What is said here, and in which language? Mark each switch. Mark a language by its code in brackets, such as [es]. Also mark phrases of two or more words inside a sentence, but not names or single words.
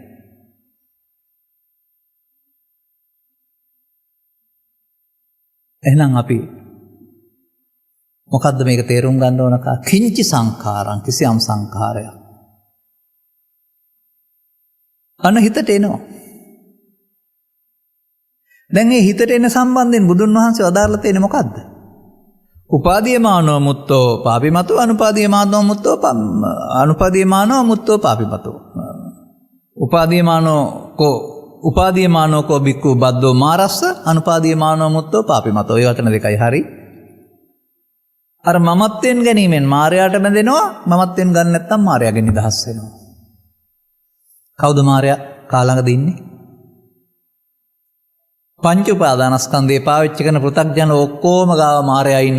[si] එහෙනම් අපි මොකද්ද මේක තේරුම් ගන්න ඕන [pi] කා කිංචි සංඛාරං [si] කිසියම් සංඛාරයක්. අන්න හිතට එනවා. දැන් මේ හිතට එන සම්බන්ධයෙන් බුදුන් වහන්සේ වදාරලා තියෙන්නේ මොකද්ද? [pi] උපාදීයමානෝ මුත්තෝ පාපිමතෝ අනුපාදීයමානෝ මුත්තෝ පාපිමතෝ. උපාදීයමානෝ කෝ බික්ඛු බද්දෝ මාරස්ස අනුපාදීයමානෝ මුත්තෝ පාපිමතෝ. [si] ඒ වචන දෙකයි හරි. අර මමත්වෙන් ගැනීමෙන් මායයට බැඳෙනවා. මමත්වෙන් ගන්න නැත්නම් මායයෙන් නිදහස් වෙනවා. කවුද මායя කාලඟද ඉන්නේ? පංච උපාදානස්කන්ධේ පාවිච්චි කරන පෘථග්ජන ඔක්කොම ගාව මායя ඉන්නවා.